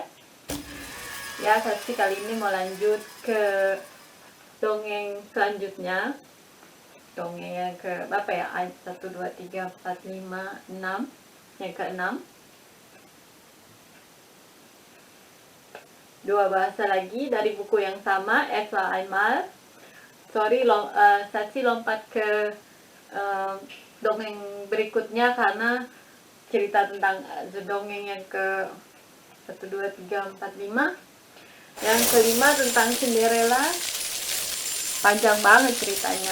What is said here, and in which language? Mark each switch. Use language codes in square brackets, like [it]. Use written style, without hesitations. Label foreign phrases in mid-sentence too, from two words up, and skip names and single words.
[id] Ya, Saksi kali ini mau lanjut ke dongeng selanjutnya. Dongeng yang ke berapa ya? 1, 2, 3, 4, 5, 6. Yang ke-6. Dua bahasa lagi dari buku yang sama, [de] Es war einmal. [id] Sorry, Saksi lompat ke dongeng berikutnya karena cerita tentang dongeng yang ke 1, 2, 3, 4, 5. Yang kelima tentang Cinderella. Panjang banget ceritanya.